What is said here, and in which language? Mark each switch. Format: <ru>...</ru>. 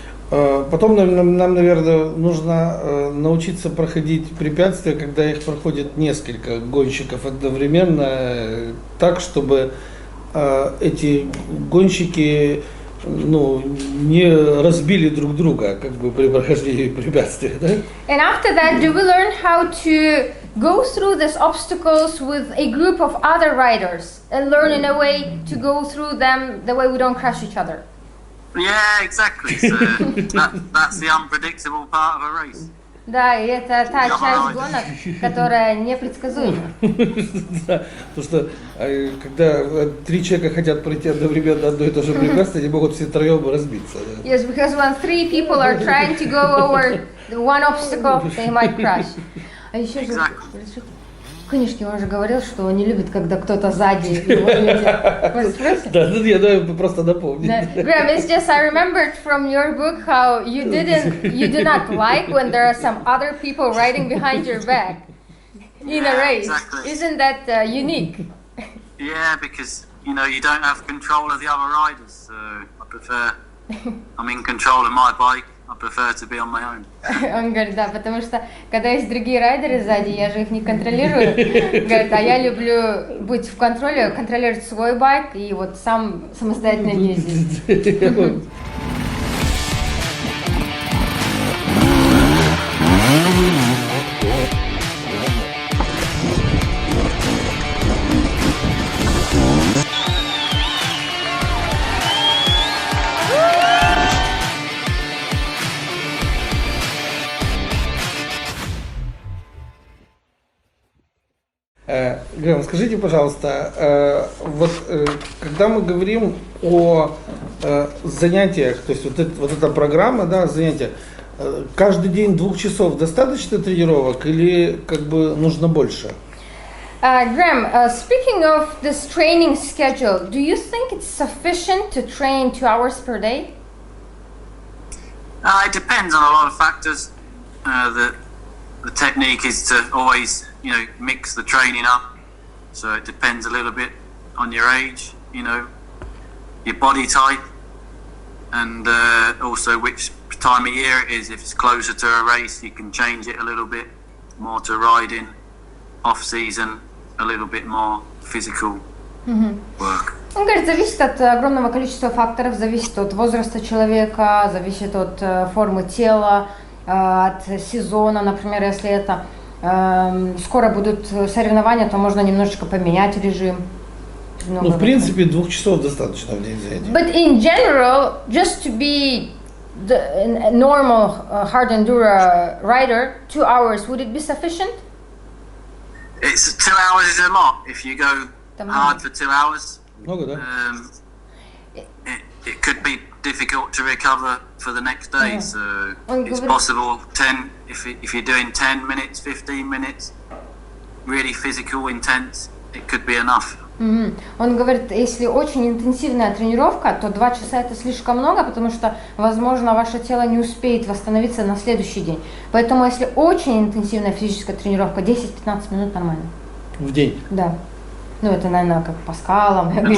<ru>Потом нам, наверное, нужно научиться проходить препятствия, когда их проходит несколько гонщиков одновременно, так, чтобы эти гонщики не разбили друг друга, при прохождении препятствия, да?</ru> <en>And after that, do we learn how to go through these obstacles with a group of other riders and learn in a way to go through them the way we don't crush each other? Yeah, exactly. So that's the unpredictable part of a race.</en> <ru>Да, и это та часть гонок, которая непредсказуема. Да, потому что когда 3 человека хотят пройти одновременно одно и то же препятствие, они могут все втроем разбиться.</ru> <en>Yes, because when 3 people are trying to go over one obstacle, they might crash.</en> <ru>А еще же, в книжке он же говорил, что он не любит, когда кто-то сзади его едет. Да, я просто напомню.</ru> <en>Graham, it's just I remembered from your book how you do not like when there are some other people riding behind your back in a race. Exactly. Isn't that unique? Yeah, because you don't have control of the other riders. So I prefer. I'm in control of my bike. I prefer to be on my own.</en> <ru>Он говорит, да, потому что когда есть другие райдеры сзади, я же их не контролирую. Говорит, а я люблю быть в контроле, контролировать свой байк и вот самостоятельно ездить. Грэм, скажите, пожалуйста, когда мы говорим о занятиях, то есть вот эта программа, да, занятия, каждый день 2 часов достаточно тренировок или нужно больше?</ru> <en>Graham, speaking of this training schedule, do you think it's sufficient to train 2 hours per day? It depends on a lot of factors. The technique is to always, mix the training up. So it depends a little bit on your age, your body type, and also which time of year it is. If it's closer to a race, you can change it a little bit more to riding. Off season, a little bit more physical work.</en> <ru>Он говорит, зависит от огромного количества факторов, зависит от возраста человека, зависит от формы тела, от сезона, например, если это скоро будут соревнования, то можно немножечко поменять режим. В принципе, 2 часов достаточно в день занятий.</ru> <en>But in general, just to be the normal hard enduro rider, 2 hours, would it be sufficient? It's 2 hours is a lot. If you go hard for 2 hours,</en> <ru>Много, да?</ru> <en>It could be difficult to recover for the next day. So it's possible 10 if you're doing 10 minutes, 15 minutes, really physical, intense, it could be enough.</en> <ru>Он говорит, если очень интенсивная тренировка, то 2 часа это слишком много, потому что, возможно, ваше тело не успеет восстановиться на следующий день. Поэтому, если очень интенсивная физическая тренировка, 10-15 минут нормально. В день? Да. Это, наверное, как по скалам.</ru>